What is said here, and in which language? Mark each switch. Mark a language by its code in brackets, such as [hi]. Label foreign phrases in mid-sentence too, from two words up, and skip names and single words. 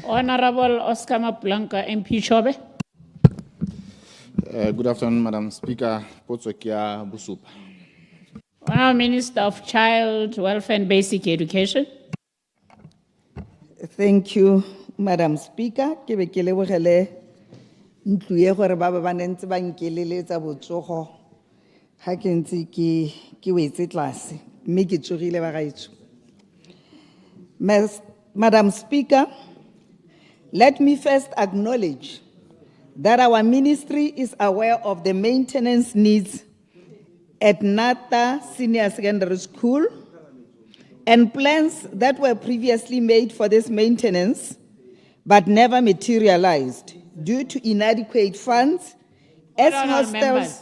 [en] Honorable Oscar Maplanka, MP Chobe. Good afternoon, Madam Speaker. 𝗕𝗫𝗠𝗠𝗜𝗧𝗘𝗘 𝗢𝗑. Honorable Minister of Child Welfare and Basic Education. Thank you, Madam Speaker. [tn] Ke be ke lebogele ntlo e gore ba ba nentse ba nkeleletsa botsogo ha ke ntse ke wetse tlase mme ke tsogile ba gaetsho. [en] Madam Speaker, let me first acknowledge that our ministry is aware of the maintenance needs at 𝗕𝗏𝗏 Senior Secondary School and plans that were previously made for this maintenance but never materialized due to inadequate funds as hostels.